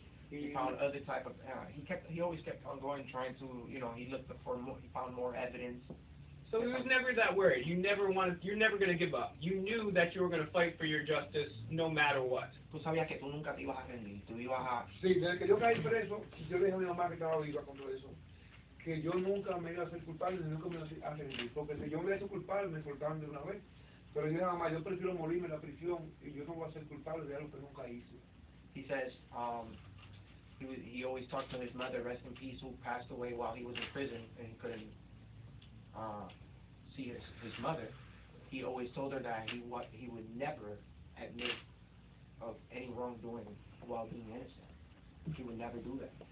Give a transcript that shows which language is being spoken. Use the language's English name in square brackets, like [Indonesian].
[English] He found other type of, he always kept on going, trying to, you know, he looked for more, he found more evidence. So he was never that worried. You're never going to give up. You knew that you were going to fight for your justice no matter what. [Spanish] Tú sabías que tú nunca te ibas a rendir, tú ibas a... Sí, desde que yo caí preso, yo le dije a mi mamá que estaba viva con todo eso, que yo nunca me iba a hacer culpable, ni nunca me iba a rendir, porque si yo me hubiera hecho culpable, me soltaban de una vez. Pero yo dije, mamá, yo prefiero morirme en la prisión y yo no voy a ser culpable de algo que nunca hice. [English] He says, he always talked to his mother, rest in peace, who passed away while he was in prison, and he couldn't see his mother. He always told her that he would never admit of any wrongdoing while being innocent. He would never do that.